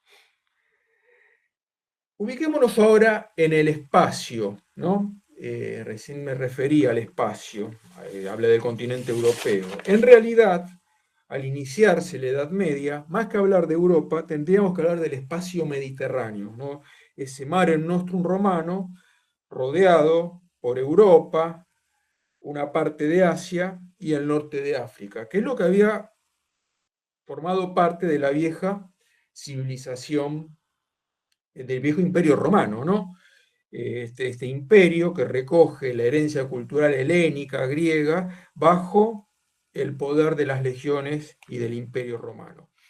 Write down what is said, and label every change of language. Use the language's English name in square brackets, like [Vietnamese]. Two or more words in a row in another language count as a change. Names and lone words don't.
[Spanish] Ubiquémonos ahora en el espacio, ¿no? Recién me refería al espacio, hablé del continente europeo. En realidad, al iniciarse la Edad Media, más que hablar de Europa, tendríamos que hablar del espacio mediterráneo, ¿no? Ese [Latin] mare nostrum [Spanish] romano, rodeado por Europa, una parte de Asia y el norte de África, que es lo que había formado parte de la vieja civilización, del viejo imperio romano, ¿no? Este imperio que recoge la herencia cultural helénica, griega, bajo el poder de las legiones y del imperio romano.